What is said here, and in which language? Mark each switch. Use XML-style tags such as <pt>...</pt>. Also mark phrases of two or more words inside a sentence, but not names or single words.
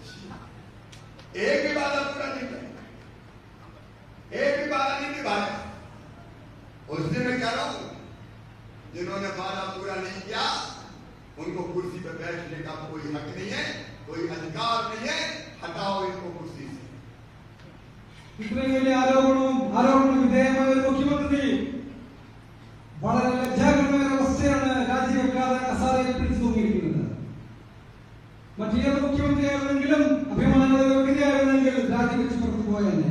<hi>एक भी वादा पूरा नहीं किया, एक भी वादा नहीं निभाया। उससे मैं कह रहा हूं जिन्होंने वादा पूरा नहीं किया उनको कुर्सी पर बैठने का कोई हक नहीं है, कोई अधिकार नहीं है। हटाओ इनको कुर्सी से।</hi> <ml>ഇത്രയും വലിയ ആരോപണ വിധേയമായ ഒരു മുഖ്യമന്ത്രി വളരെ ലജ്ജാകരമായ അവസ്ഥയാണ് രാജിവെക്കാതെ കസാരയിൽ പിടിച്ചു തൂങ്ങിയിരിക്കുന്നത്. മറ്റേത് മുഖ്യമന്ത്രിയായിരുന്നെങ്കിലും അഭിമാനയോഗ്യതയായിരുന്നെങ്കിൽ രാജിവെച്ച് പുറത്തു പോയെന്നെ.</ml>